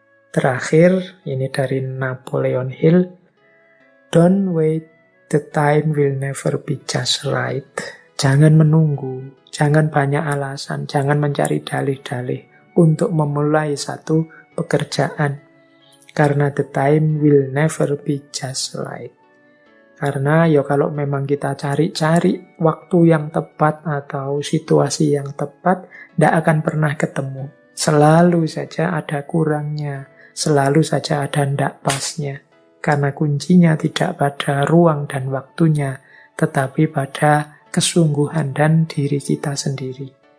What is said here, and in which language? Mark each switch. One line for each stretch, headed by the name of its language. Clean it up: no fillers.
Indonesian: Terakhir, ini dari Napoleon Hill.
English: Don't wait, the time will never be just right.
Indonesian: Jangan menunggu, jangan banyak alasan, jangan mencari dalih-dalih. untuk memulai satu pekerjaan.
English: Karena the time will never be just right.
Indonesian: Karena ya kalau memang kita cari-cari waktu yang tepat atau situasi yang tepat, tidak akan pernah ketemu. Selalu saja ada kurangnya, selalu saja ada ndak pasnya. Karena kuncinya tidak pada ruang dan waktunya, tetapi pada kesungguhan dan diri kita sendiri.